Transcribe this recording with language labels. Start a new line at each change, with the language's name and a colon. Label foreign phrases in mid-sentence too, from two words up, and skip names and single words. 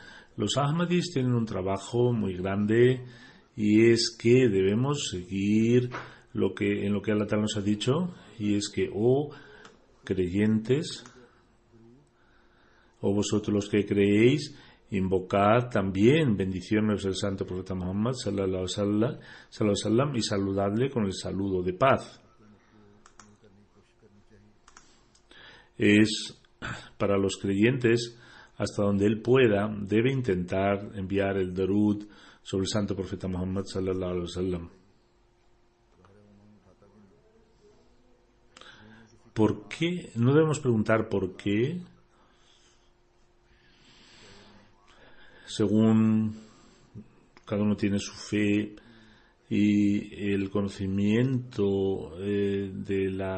Spanish: Los Ahmadis tienen un trabajo muy grande, y es que debemos seguir en lo que
Arabic: الله تعالى
Spanish: nos ha dicho, y es que, creyentes, vosotros los que creéis, invocad también bendiciones del Santo Profeta Muhammad
Arabic: صلى الله عليه وسلم
Spanish: y saludadle con el saludo de paz. Es para los creyentes, hasta donde él pueda, debe intentar enviar el darud sobre el Santo Profeta Muhammad
Arabic: صلى الله عليه وسلم.
Spanish: ¿Por qué? No debemos preguntar por qué. Según cada uno tiene su fe y el conocimiento de